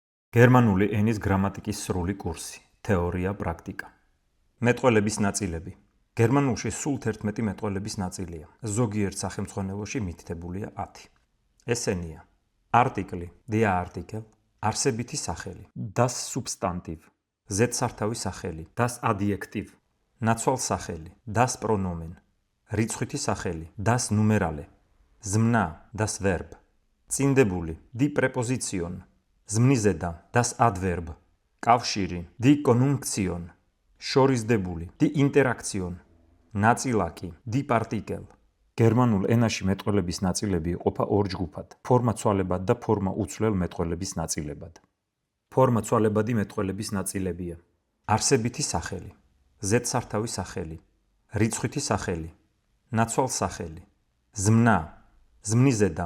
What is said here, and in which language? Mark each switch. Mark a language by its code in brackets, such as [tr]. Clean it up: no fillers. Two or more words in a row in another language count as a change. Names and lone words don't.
[ka] გერმანული ენის გრამატიკის სრული კურსი, თეორია, პრაქტიკა. მეტყველების ნაწილები. გერმანულში სულ 11 მეტყველების ნაწილია. ზოგიერთ სახელმძღვანელოში მითითებულია 10. ესენია: არტიკლი, [de] der Artikel, [ka] არსებითი სახელი, [de] das Substantiv, [ka] ზედსართავი სახელი, [de] das Adjektiv, ნაცვალსახელი, das Pronomen, [ka] რიცხვითი სახელი, [de] das Numerale, ზმნა, das Verb, წინდებული, die Präposition, ზმნიზედა, das Adverb, კავშირი, die Konjunktion, შორისდებული, die Interaktion, ნაწილაკი, die Partikel. [ka] გერმანულ ენაში მეტყველების ნაწილები იყოფა ორ ჯგუფად: ფორმა-ცვალებად და ფორმა-უცვლელ მეტყველების ნაწილებად. ფორმა-ცვალებადი მეტყველების ნაწილებია: არსებითი სახელი, ზედსართავი სახელი, რიცხვითი სახელი, ნაცვალსახელი, ზმნა, ზმნიზედა.